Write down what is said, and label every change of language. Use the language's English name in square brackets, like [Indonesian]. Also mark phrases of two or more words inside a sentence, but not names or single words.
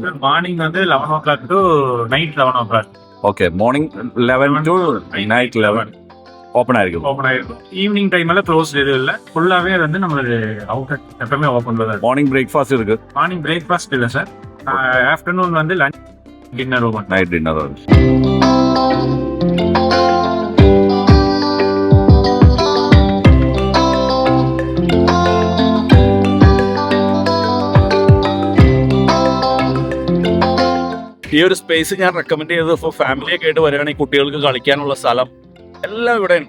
[English] மார்னிங் வந்து 11 o'clock to night 11 o'clock. okay, morning 11 to night 11 ஓப்பன் ஆயிருக்கும். evening time [Tamil] க்ளோஸ் எதுவும் இல்லை, ஃபுல்லாவே வந்து நம்மளுக்கு அவுட்லெட் எப்பவுமே ஓப்பன் தான். [English] morning breakfast [Tamil] இருக்கு? [English] morning breakfast [Tamil] இல்லை சார், ஆஃப்டர்நூன் வந்து [English] lunch, dinner open, night dinner open. [Malayalam] ഈ ഒരു സ്പേസ് ഞാൻ റെക്കമെൻഡ് ചെയ്തത് ഇപ്പോൾ ഫാമിലിയൊക്കെ ആയിട്ട് വരികയാണെങ്കിൽ കുട്ടികൾക്ക് കളിക്കാനുള്ള സ്ഥലം എല്ലാം ഇവിടെ ഉണ്ട്.